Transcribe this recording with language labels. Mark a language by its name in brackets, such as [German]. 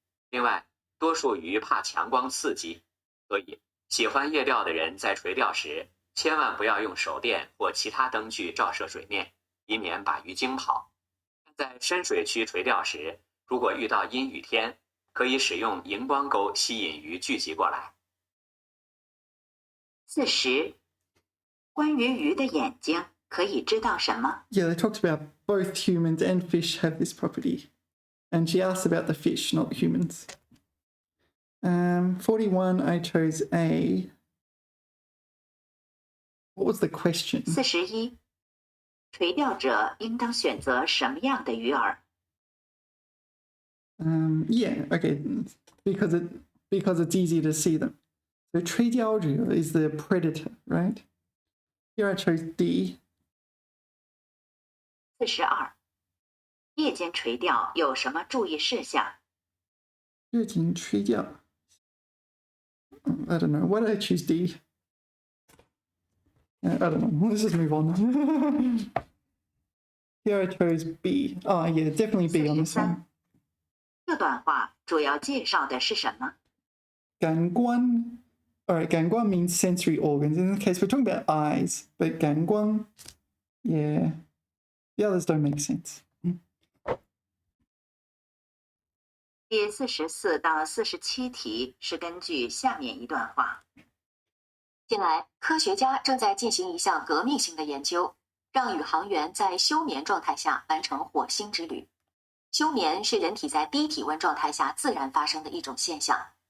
[Chinese] 另外，多数鱼怕强光刺激，所以喜欢夜钓的人在垂钓时千万不要用手电或其他灯具照射水面，以免把鱼惊跑。在深水区垂钓时，如果遇到阴雨天，可以使用荧光钩吸引鱼聚集过来。 40. 关于鱼的眼睛可以知道什么？ [English] Yeah, they talked about both humans and fish have this property. And she asked about the fish, not humans. 41, I chose A. What was the question? [Chinese] 41. 垂钓者应当选择什么样的鱼饵？ [English] Yeah, okay. Because it's easy to see them. So 垂钓者 is the predator, right? Here I chose D. [Chinese] 42. 夜间垂钓有什么注意事项？夜间垂钓 [English] I don't know. Why did I choose D? I don't know. Let's just move on. Here I chose B. Oh, yeah, definitely B on this one. [Chinese] 这段话主要介绍的是什么？ [English] 感官 Alright, 感官 means sensory organs. In this case, we're talking about eyes, but 感官 yeah. The others don't make sense. [Chinese] 第44到47题是根据下面一段话。近来，科学家正在进行一项革命性的研究，让宇航员在休眠状态下完成火星之旅。休眠是人体在低体温状态下自然发生的一种现象。